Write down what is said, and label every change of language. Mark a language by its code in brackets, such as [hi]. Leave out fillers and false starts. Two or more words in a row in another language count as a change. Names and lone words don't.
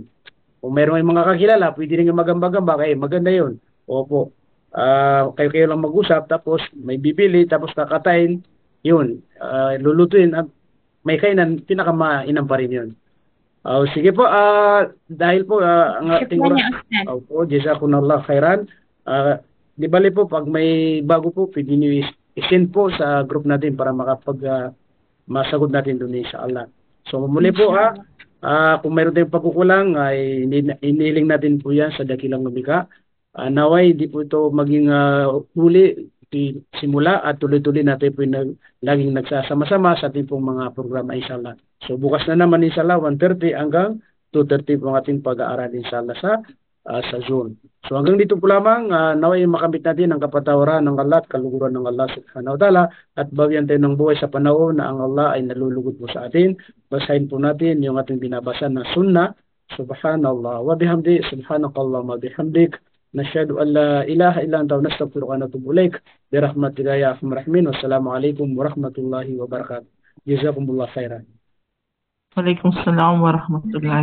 [tl] Kung mayroon mga kakilala, pwede rin magambag-ambag, maganda yun. Opo. Kayo lang mag-usap, tapos may bibili, tapos kakatayin, yun. Lulutuin, may kainan, pinakamainam pa rin yun. Sige po, dahil po, ang ating oras, [ar] جزاكم الله خيرا. [tl] Di bali po, pag may bago po, pwede nyo i-send po sa group natin para masagot natin doon inshallah. So muli po kung mayroon tayong pagkukulang ay inihiling natin po yan sa dakilang lumikha. Naway di po ito maging huli simula at tuloy-tuloy natin po laging nagsasama-sama sa ating pong mga programa inshallah. So bukas na naman inshallah 1:30 hanggang 2:30 po ang ating pag-aaral inshallah sa Zoom. So hanggang dito po lamang, naway makamit natin ang kapatawaran ng Allah at kaluguran ng Allah [ar] سبحانه وتعالى [tl] at bawian tayo ng buhay sa panahon na ang Allah ay nalulugod po sa atin. Basahin po natin yung ating binabasa na sunnah. [ar] سبحان الله وبحمده سبحانك اللهم وبحمدك نشهد أن لا إله إلا أنت نستغفرك ونتوب إليك. برحمتك يا أرحم الراحمين والسلام عليكم ورحمة الله وبركاته. جزاكم الله خيرا. وعليكم السلام ورحمة الله وبركاته.